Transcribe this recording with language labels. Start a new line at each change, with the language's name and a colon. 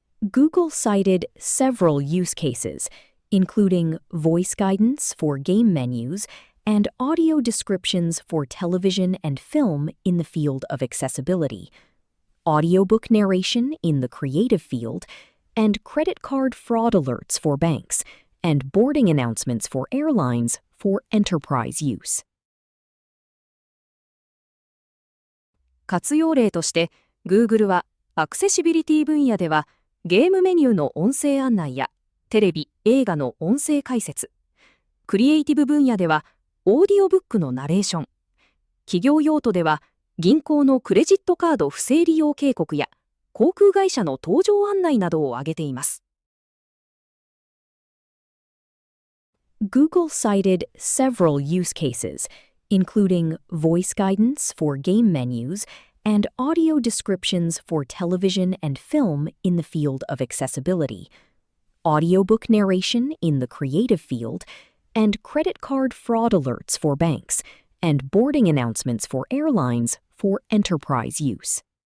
English: Google cited several use cases, including voice guidance for game menus and audio descriptions for television and film in the field of accessibility, audiobook narration in the creative field, and credit card fraud alerts for banks, and boarding announcements for airlines for enterprise use.
Japanese: 活用例として、Google はアクセシビリティ分野ではゲームメニューの音声案内やテレビ・映画の音声解説、クリエイティブ分野ではオーディオブックのナレーション、企業用途では銀行のクレジットカード不正利用警告や航空会社の搭乗案内などを挙げています。
English: Google cited several use cases, including voice guidance for game menus and audio descriptions for television and film in the field of accessibility, audiobook narration in the creative field, and credit card fraud alerts for banks, and boarding announcements for airlines for enterprise use.